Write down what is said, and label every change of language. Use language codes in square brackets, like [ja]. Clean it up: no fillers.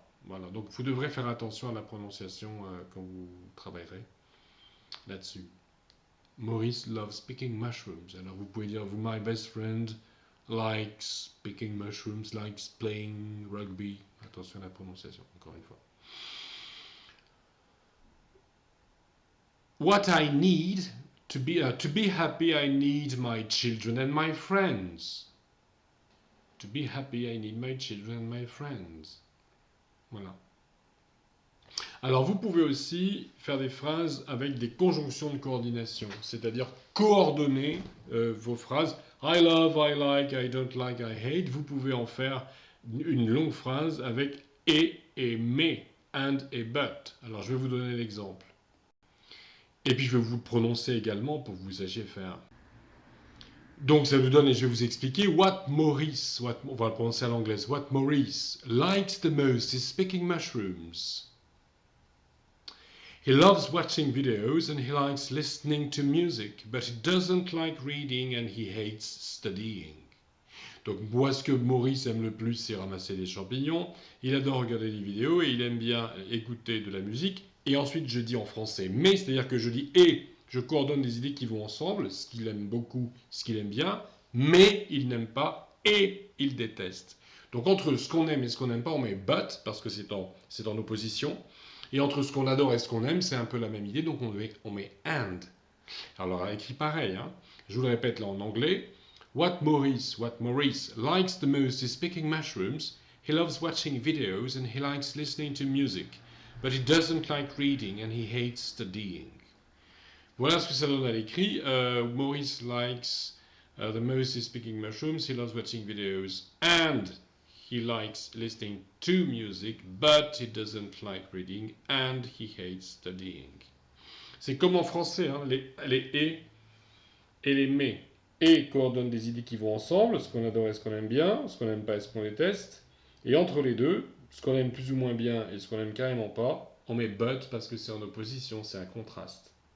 [fr] Voilà, donc vous devrez faire attention à la prononciation quand vous travaillerez là-dessus. [en] Maurice loves picking mushrooms. [fr] Alors vous pouvez dire, [en] my best friend likes picking mushrooms, likes playing rugby. [fr] Attention à la prononciation, encore une fois. [en] What I need to be happy, I need my children and my friends. To be happy, I need my children and my friends. Voilà. [fr] Alors, vous pouvez aussi faire des phrases avec des conjonctions de coordination, c'est-à-dire coordonner vos phrases. [en] I love, I like, I don't like, I hate. [fr] Vous pouvez en faire une longue phrase avec et mais, and et but. Alors, je vais vous donner l'exemple. Et puis, je vais vous le prononcer également pour que vous sachiez faire. Donc, ça vous donne, et je vais vous expliquer, on va le prononcer à l'anglaise, [en] what Maurice likes the most is picking mushrooms. He loves watching videos and he likes listening to music, but he doesn't like reading and he hates studying. [fr] Donc, moi, ce que Maurice aime le plus, c'est ramasser des champignons. Il adore regarder des vidéos et il aime bien écouter de la musique. Et ensuite, je dis en français mais, c'est-à-dire que je dis et, je coordonne des idées qui vont ensemble, ce qu'il aime beaucoup, ce qu'il aime bien, mais il n'aime pas et il déteste. Donc, entre ce qu'on aime et ce qu'on n'aime pas, on met but, parce que c'est en opposition. Et entre ce qu'on adore et ce qu'on aime, c'est un peu la même idée, donc on met and. Alors, écrit pareil, hein. Je vous le répète là en anglais. [en] What Maurice likes the most is picking mushrooms. He loves watching videos and he likes listening to music. But he doesn't like reading and he hates studying. [fr] Voilà ce que ça donne à l'écrit. [en] Maurice likes the most is picking mushrooms. He loves watching videos and he likes listening to music. But he doesn't like reading and he hates studying. [fr] C'est comme en français, hein, les et les mais. Et coordonnent des idées qui vont ensemble, ce qu'on adore et ce qu'on aime bien, ce qu'on n'aime pas et ce qu'on déteste. Et entre les deux, ce qu'on aime plus ou moins bien et ce qu'on aime carrément pas, on met but parce que c'est en opposition, c'est un contraste.